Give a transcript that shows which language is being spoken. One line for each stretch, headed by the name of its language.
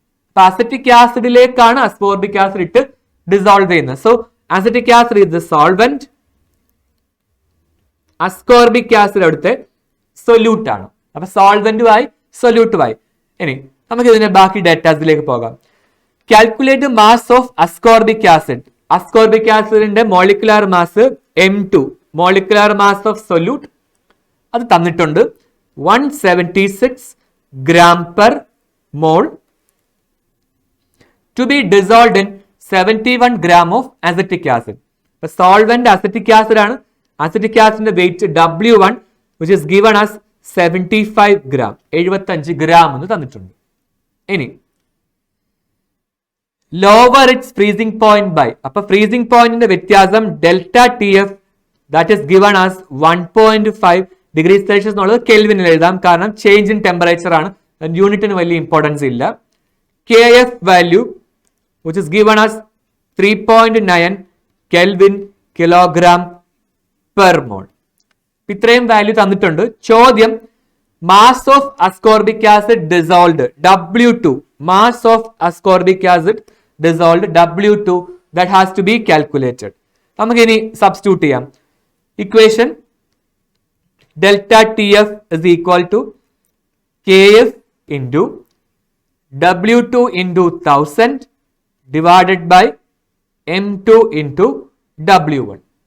Malayalam: അപ്പൊ acetic ആസിഡിലേക്കാണ് ascorbic acid ഇട്ട് dissolve ചെയ്യുന്നത്.
English: so acetic acid is the solvent,
Malayalam: ascorbic acid അവിടുത്തെ സൊല്യൂട്ട് ആണ്. അപ്പൊ സോൾവെന്റുമായി സൊല്യൂട്ടുമായി. ഇനി നമുക്ക് ഇതിന്റെ ബാക്കി ഡേറ്റാസിലേക്ക് പോകാം.
English: Calculate mass of ascorbic acid.
Malayalam: Ascorbic ആസിഡിന്റെ molecular mass M2, molecular mass of solute അത് തന്നിട്ടുണ്ട്
English: 176 gram per mole to be dissolved in 71 gram of acetic acid.
Malayalam: Solvent acetic acid ആണ്. Acetic ആസിഡിന്റെ wait W1
English: which is given as 75 gram,
Malayalam: 75 gram എന്ന് തന്നിട്ടുണ്ട്. ഇനി
English: lower its freezing point by,
Malayalam: അപ്പൊ freezing പോയിന്റിന്റെ വ്യത്യാസം delta T F
English: that is given as 1.5 degree Celsius
Malayalam: എന്നുള്ളത് കെൽവിനിൽ എഴുതാം, കാരണം ചേഞ്ച് ഇൻ ടെമ്പറേച്ചർ ആണ്, യൂണിറ്റിന് വലിയ ഇമ്പോർട്ടൻസ് ഇല്ല.
English: K F value which is given as 3.9 Kelvin kilogram per mole.
Malayalam: ഇത്രയും വാല്യൂ തന്നിട്ടുണ്ട്.
English: ചോദ്യം mass of ascorbic acid dissolved W2, mass of ascorbic acid dissolved W2 that has to be calculated.
Malayalam: നമുക്ക് ഇനി substitute ചെയ്യാം.
English: Equation delta T F is equal to KF into W2 into 1000 divided by M2 into W1.